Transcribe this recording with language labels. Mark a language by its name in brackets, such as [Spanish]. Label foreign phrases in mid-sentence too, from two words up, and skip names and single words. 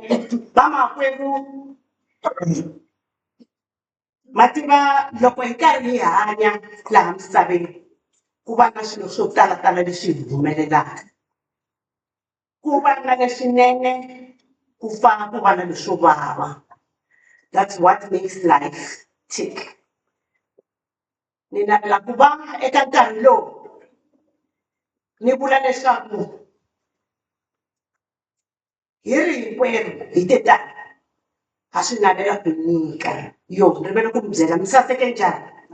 [Tsonga] Vamakwerhu ma tiva loko hi karhi hi hanya laha misaveni ku va na swilo swo talatala leswi hi humelelaka. Ku va na leswinene ku fa ku va na leswo vava. [English] That's what makes life tick. [Tsonga] Ni navela ku va eka nkarhi lowu ni vula leswaku hi ri hinkwerhu hi te tani ha swi navela ku nyika yo ni rivele ku mi byela mi saseke njhani.